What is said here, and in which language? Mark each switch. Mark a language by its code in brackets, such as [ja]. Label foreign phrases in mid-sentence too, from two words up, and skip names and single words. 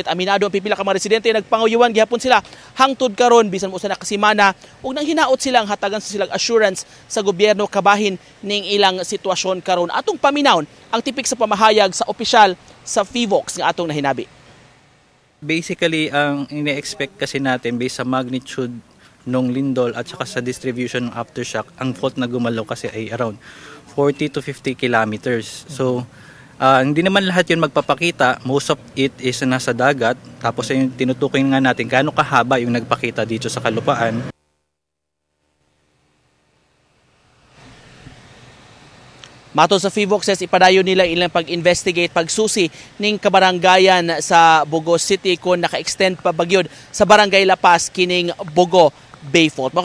[ceb] Aminado ang pipila ka mga residente nagpanguyuan gihapon sila hangtod karon bisan mo sa nakasimana ug nang hinaot silang hatagan sa silang assurance sa gobyerno kabahin ning ilang sitwasyon karon. Atong paminawon ang tipik sa pamahayag sa opisyal sa PHIVOLCS nga atong nahinabi. [tl] Basically, ang ine-expect kasi natin based sa magnitude nung lindol at saka sa distribution ng aftershock, ang fault na gumalaw kasi ay [en] around 40 to 50 kilometers. [tl] So, Hindi naman lahat yun magpapakita. [en] Most of it is [tl] nasa dagat. Tapos yung tinutukoy nga natin gaano kahaba yung nagpakita dito sa kalupaan. [ceb] Matod sa FIVOX, ipadayon nila ilang pag-investigate, pagsusi ning kabarangayan sa Bogo City kung naka-extend pa bagyod sa Barangay La Paz kining Bogo Bay Fault.